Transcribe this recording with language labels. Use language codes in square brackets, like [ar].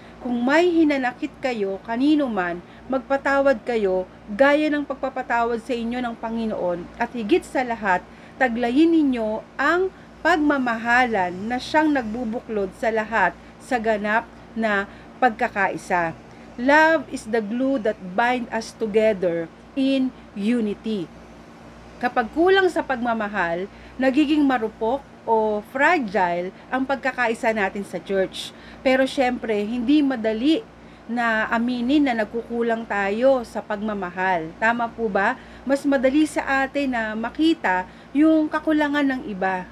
[tl] Kung may hinanakit kayo kanino man, magpatawad kayo gaya ng pagpapatawad sa inyo ng Panginoon, at higit sa lahat, taglayin ninyo ang pagmamahalan na siyang nagbubuklod sa lahat sa ganap na pagkakaisa. [en] Love is the glue that binds us together in unity. [tl] Kapag kulang sa pagmamahal, nagiging marupok o fragile ang pagkakaisa natin sa church. Pero syempre, hindi madali na aminin na nagkukulang tayo sa pagmamahal. Tama po ba? Mas madali sa atin na makita yung kakulangan ng iba.